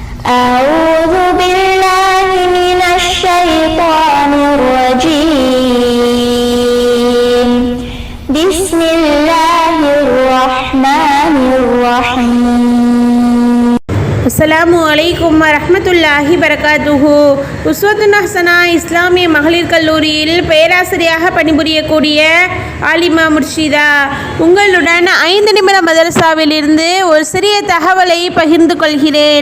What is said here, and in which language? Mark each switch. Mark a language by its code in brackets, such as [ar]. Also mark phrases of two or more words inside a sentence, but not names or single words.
[ar] أعوذ بالله من الشيطان الرجيم بسم الله الرحمن الرحيم السلام عليكم ورحمة الله بركاته. [ta] உஸ்வத்துன் ஹஸனா இஸ்லாமிய மகளிர் கல்லூரியில் பேராசிரியாக பணிபுரியக்கூடிய ஆலிமா முர்ஷிதா உங்களுடன் 5 நிமிட மதரசாவில் இருந்து ஒரு சிறிய தகவலை பகிர்ந்து கொள்கிறேன்.